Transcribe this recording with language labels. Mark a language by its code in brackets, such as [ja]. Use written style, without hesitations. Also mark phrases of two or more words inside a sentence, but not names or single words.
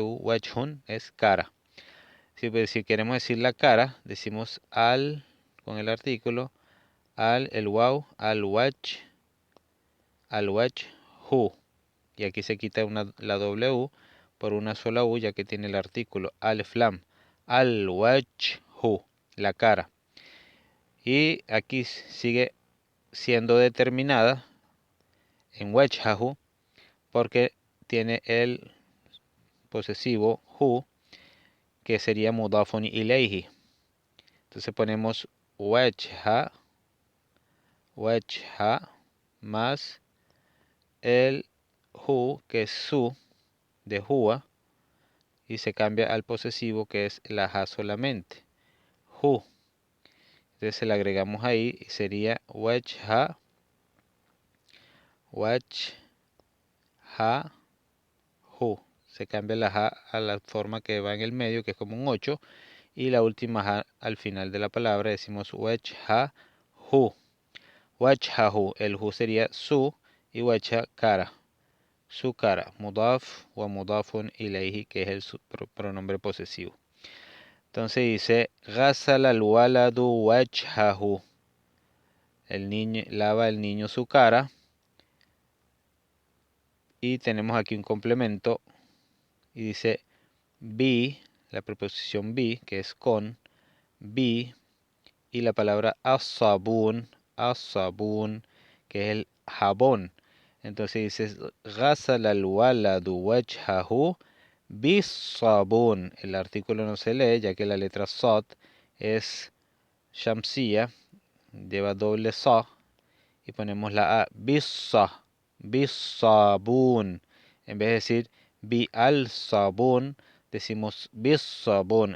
[es] Wajhun es cara. Si queremos decir la cara, decimos al con el artículo, el waw, [ar] الوجه. [es] Y aquí se quita la W por una sola U, ya que tiene el artículo alif lam. [ar] الوجه, [es] la cara. Y aquí sigue siendo determinada en wajhahu porque tiene el posesivo hu, que sería [ar] مضاف إليه. [es] Entonces ponemos wajha más el hu, que es su, de huwa, y se cambia al posesivo, que es la ja solamente, hu. Entonces le agregamos ahí y sería [ar] وجه ه. [es] Se cambia la ja a la forma que va en el medio, que es como un 8, y la última ja al final de la palabra decimos wajhahu. Wajhahu, el hu sería su, y wajha cara, su cara, [ar] مضاف و مضاف إليه, [es] que es el pronombre posesivo. Entonces dice [ar] غسل الولد وجهه, [es] el niño lava el niño su cara, y tenemos aquí un complemento y dice bi, la preposición bi, que es con, bi, y la palabra as-sabun, que es el jabón. Entonces dices [ar] غسل الولد وجهه بالصابون. [es] El artículo no se lee, ya que la letra sad es shamsiya, lleva doble sa, y ponemos la a, bis-sabun. En vez de decir [ar] ب الصابون, [es] decimos bis-sabun.